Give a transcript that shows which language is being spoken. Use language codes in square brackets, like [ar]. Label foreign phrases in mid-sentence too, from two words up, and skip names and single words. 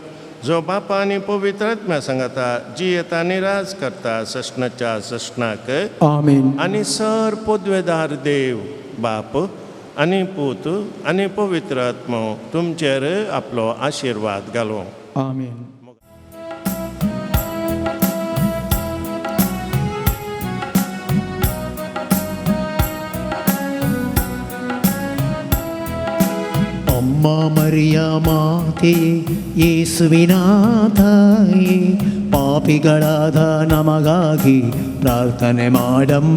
[kok] जो बापा आनी पवित्र आत्म्या सांगता जियेता आनी राज करता सशनाच्या सशनाक. आमेन. आनी सर पदवेदार देव बाप आनी पूत आनी पवित्र आत्मो तुमचेर आपलो आशिर्वाद घालो. आमेन. [kn] ಅಮ್ಮ ಮರಿಯ ಮಾತೆ ಯೇಸುವಿನ ತಾಯಿ ಪಾಪಿಗಳಾದ ನಮಗಾಗಿ ಪ್ರಾರ್ಥನೆ ಮಾಡಮ್ಮ.